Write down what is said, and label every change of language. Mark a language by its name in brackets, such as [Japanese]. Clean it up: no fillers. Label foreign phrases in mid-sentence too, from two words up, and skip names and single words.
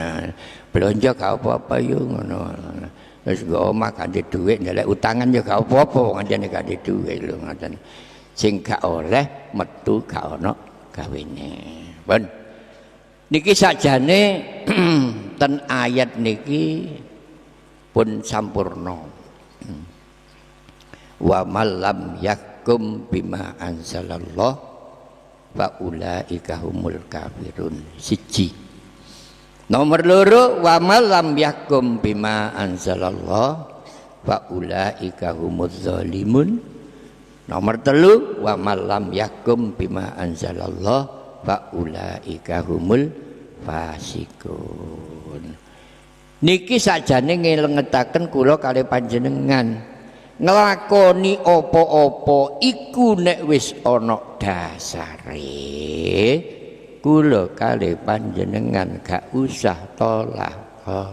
[Javanese] Blonjo gak apa-apa yo ngono. Wis go omah kanthi dhuwit ndelek utangan yo gak apa-apa wong anjene kanthi dhuwit lho ngoten. Sing gak oleh metu gak ana gawene. Pun niki sakjane ten ayat niki pun sampurna. [Arabic] ومن لم يحكم بما أنزل الله فأولئك هم الكافرون. [Javanese] Siji. Nomor loro [Arabic] ومن لم يحكم بما أنزل الله فأولئك هم الظالمون. [Javanese] Nomor telu [Arabic] ومن لم يحكم بما أنزل الله فأولئك هم الفاسقون. [Javanese] Niki sakjane ngelengetaken kula kali panjenengan nglakoni apa-apa iku nek wis ana dasare kula kali panjenengan gak usah tolak oleh.